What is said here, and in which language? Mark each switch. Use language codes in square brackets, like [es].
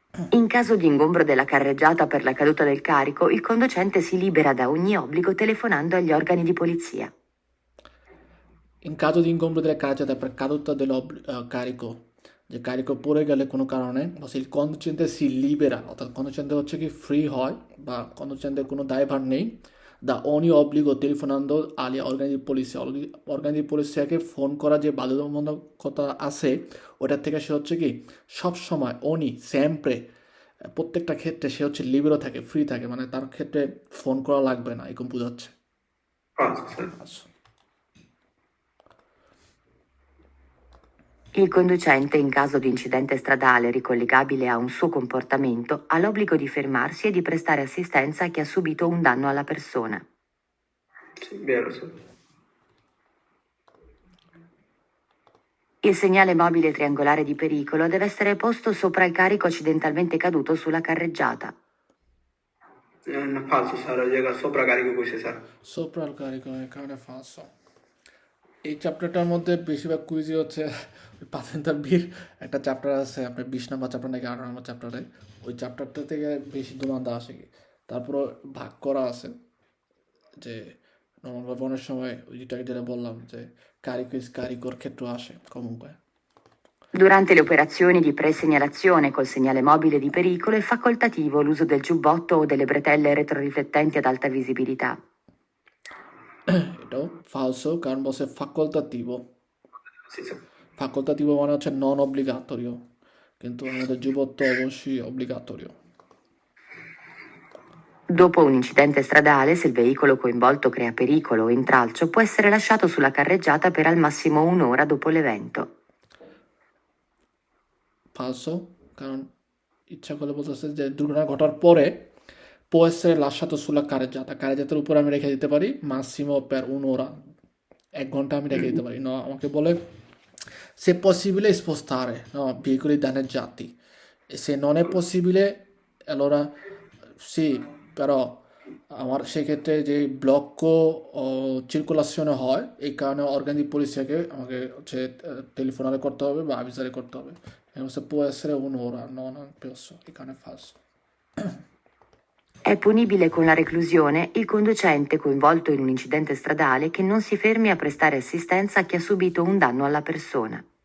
[it] In caso di ingombro della carreggiata per la caduta del carico, il conducente si libera da ogni obbligo telefonando agli organi di polizia. In caso di ingombro della carreggiata per caduta carico, [bn] যে carico পড়ে গেলে কোনো কারণে [it] il conducente si libera [bn] অর্থাৎ conducente হচ্ছে কি free হয় বা conducente কোনো দায়ভার নেই [it] da ogni obbligo telefonando agli organi di polizia, [bn] organi di poliziaকে phone করা যে বাধ্যবাধকতা আছে ওটার থেকে সে হচ্ছে কি সব সময় [it] ogni sempre [bn] প্রত্যেকটা ক্ষেত্রে সে হচ্ছে লিবেরো থাকে, ফ্রি থাকে, মানে তার ক্ষেত্রে ফোন করা লাগবে না, এরকম বোঝাচ্ছে। আচ্ছা। [it] Il conducente, in caso di incidente stradale ricollegabile a un suo comportamento, ha l'obbligo di fermarsi e di prestare assistenza a chi ha subito un danno alla persona. Sì, vero, sì. Il segnale mobile triangolare di pericolo deve essere posto sopra il carico accidentalmente caduto sulla carreggiata. Falso [bn] sir, ওই জায়গা সোপ্রাকারিকো কইছে sir. সোপ্রাল Kariko এখানে ফালসো। এই চ্যাপ্টারটার মধ্যে বেশিরভাগ কুইজই হচ্ছে পাতেন্তার বীর একটা চ্যাপ্টার আছে আপনার 20 নম্বর চ্যাপ্টার নাকি 18 নম্বর চ্যাপ্টারে, ওই চ্যাপ্টারটা থেকে বেশি দুমান্দা আসে কি। তারপরও ভাগ করা আছে যে নর্মালভাবে অনেক সময় যেটা বললাম যে কারিকর ক্ষেত্র আসে comunque. [it] Durante le operazioni di presegnalazione col segnale mobile di pericolo è facoltativo l'uso del giubbotto o delle bretelle retroriflettenti ad alta visibilità. [bn] এটাও ফালসো কারণ বলছে facoltativo. [it] Sì, sì. [bn] facoltativo মানে হচ্ছে নন অব্লিগাতরিও, কিন্তু আমাদের যুবত্ব অবশ্যই অব্লিগাতরিও। [it] Dopo un incidente stradale, se il veicolo coinvolto crea pericolo o intralcio, può essere lasciato sulla carreggiata per al massimo un'ora dopo l'evento. [bn] ফালসো, কারণ ইচ্ছা করলে বলতেছে যে দুর্ঘটনা ঘটার পরে [it] può essere lasciato sulla carreggiata, [bn] carreggiataর উপর আমি রেখে দিতে পারি [it] massimo per un'ora, [bn] 1 ঘন্টা আমি রেখে দিতে পারি। No, আমাকে বলে [it] se è possibile spostare, no, veicoli danneggiati, e se non è possibile allora sì, però [bn] আমার সেক্ষেত্রে যে ব্লক সার্কুলেশনে হয় এই কারণে অর্গান di poliziaকে আমাকে হচ্ছে টেলিফোনারে করতে হবে বা আভিসারে করতে হবে। [it] Se può essere un'ora, no, non penso, il cane è falso. È punibile con la reclusione il conducente coinvolto in un incidente stradale che non si fermi a prestare assistenza a chi ha subito un danno alla persona.